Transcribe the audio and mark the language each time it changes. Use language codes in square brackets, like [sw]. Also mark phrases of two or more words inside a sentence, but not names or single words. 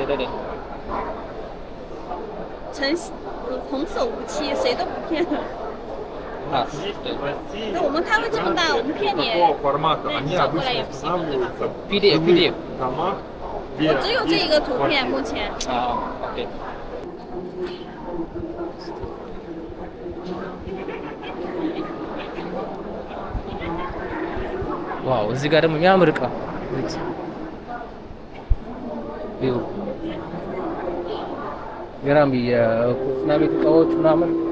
[zh] 对。童叟无欺，谁都不骗。对。那我们摊位这么大，我们骗你，那你找过来也不行，对吧？PDF。我只有这一个图片目前。 OK。 [am] ዋው እዚህ ጋር ደግሞ የሚያምር እቃ ገራሚ የኩሽና ቤት እቃዎች ምናምን